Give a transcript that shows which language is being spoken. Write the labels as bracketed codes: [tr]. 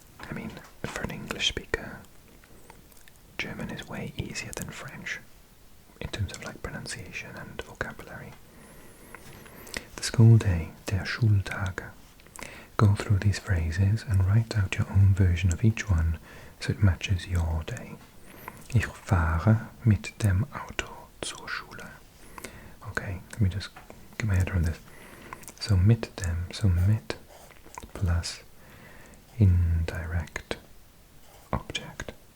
[en] I mean, for an English speaker, German is way easier than French in terms of like pronunciation and vocabulary. The school day, der Schultag. Go through these phrases and write out your own version of each one so it matches your day. [de] Ich fahre mit dem Auto zur Schule. [en] Okay, let me just get my head around this. So mit dem, so mit plus indirect object.